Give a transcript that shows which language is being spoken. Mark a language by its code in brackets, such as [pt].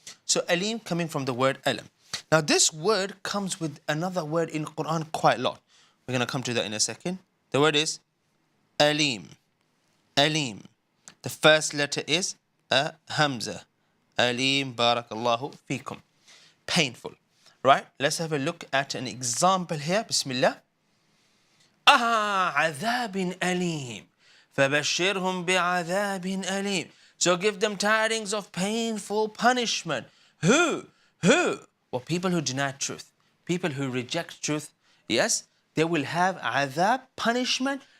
[en] So, Alim coming from the word alam. Now, this word comes with another word in Qur'an quite a lot. We're going to come to that in a second. The word is Alim. Alim. The first letter is a Hamza. Alim, barakallahu feekum. Painful. Right? Let's have a look at an example here. [ar] Bismillah. عذاب أليم فبشرهم بعذاب أليم. [en] So give them tidings of painful punishment. Who? Well, people who deny truth. People who reject truth. Yes? They will have adhab, punishment.